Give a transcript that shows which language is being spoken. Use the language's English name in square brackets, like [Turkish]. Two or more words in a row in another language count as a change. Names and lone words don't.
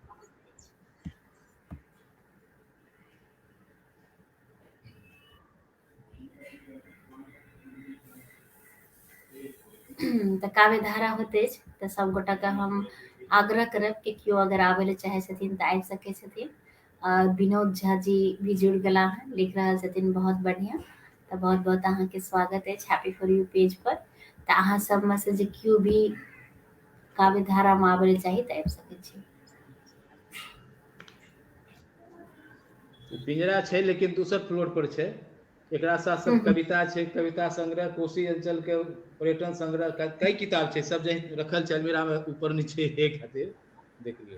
[Maithili] तऽ काव्य धारा होते अछि, तऽ सब गोटा के हम आग्रह करब कि केओ अगर आबै ले चाहे छथिन तऽ आबि सकै छथिन। विनोद झा जी भी जुड़ गेला हैं, लिख रहल छथिन बहुत बढ़िया। तऽ बहुत बहुत अहाँ के स्वागत अछि हैप्पी फॉर यू पेज पर। तऽ अहाँ सब में से जे केओ भी काव्य धारा में आबै ले चाही तऽ आबि सकै छी। पिंजरा छै लेकिन दूसर फ्लोर पर छै। एकरा साथ सब कविता छै, कविता संग्रह, कोशी अंचल के पर्यटन संग्रह, कई किताब छै, सब जहीं रखल छै अलमीरा में ऊपर नीचे एक खातिर देख लियो।